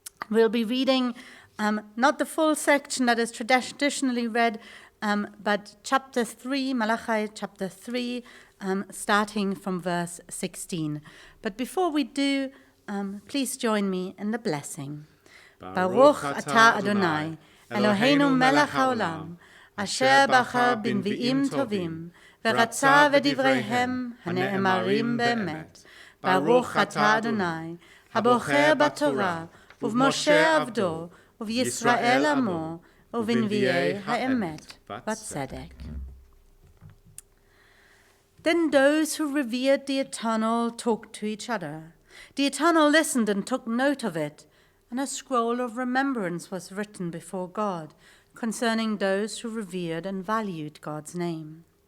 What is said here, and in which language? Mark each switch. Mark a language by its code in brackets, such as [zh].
[en] We'll be reading not the full section that is traditionally read, but chapter 3, Malachi chapter 3, starting from verse 16. But before we do, please join me in the blessing. Baruch atah Adonai, Eloheinu melech haolam, asher bachar b'nvi'im tovim, [he] ורצה ודבריהם הנאמרים באמת. ברוך אתה אדוני, הבוחר בתורה, ובמשה עבדו, ובישראל עמו, ובנביאי האמת בצדק. [en] Then those who revered the Eternal talked to each other. The Eternal listened and took note of it, and a scroll of remembrance was written before God concerning those who revered and valued God's name.